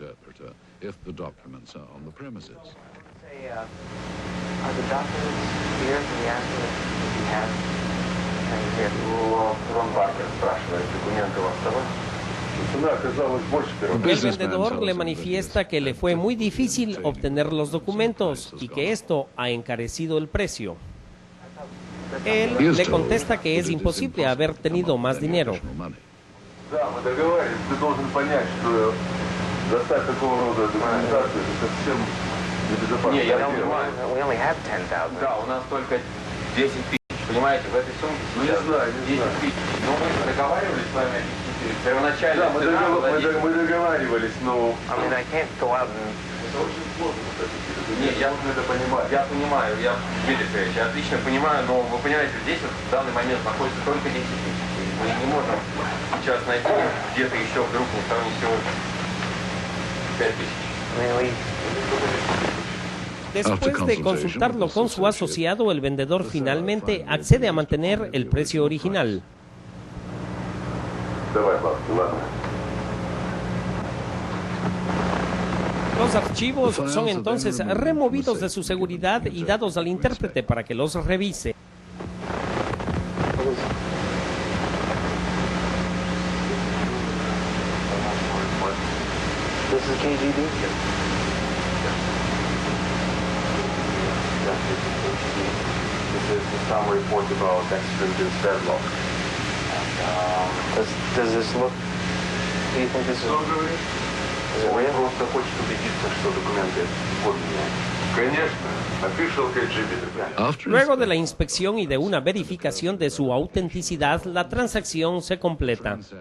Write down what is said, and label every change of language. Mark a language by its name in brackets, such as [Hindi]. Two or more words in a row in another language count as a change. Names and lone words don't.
[Spanish] El vendedor le manifiesta que le fue muy difícil obtener los documentos y que esto ha encarecido el precio. Él le contesta que es imposible haber tenido más dinero. [Russian] Понимаете, в этой сумке сейчас 10 тысяч. Но мы договаривались с вами первоначально. Да, мы договаривались, но... Это очень сложно, Нет, я это понимаю. Я понимаю, Дмитрий Сергеевич, я отлично понимаю, но вы понимаете, здесь вот в данный момент находится только 10 тысяч. Мы не можем сейчас найти где-то еще вдруг на стороне всего 5 тысяч. [Spanish] Después de consultarlo con su asociado, el vendedor finalmente accede a mantener el precio original. Los archivos son entonces removidos de su seguridad y dados al intérprete para que los revise. [English] Some report about extradition deadlock. Does this look? Do you think this is? [Russian] Он просто хочет убедиться, что документы подлинные. Конечно, official KGB. [Spanish] Luego de la inspección y de una verificación de su autenticidad, la transacción se completa.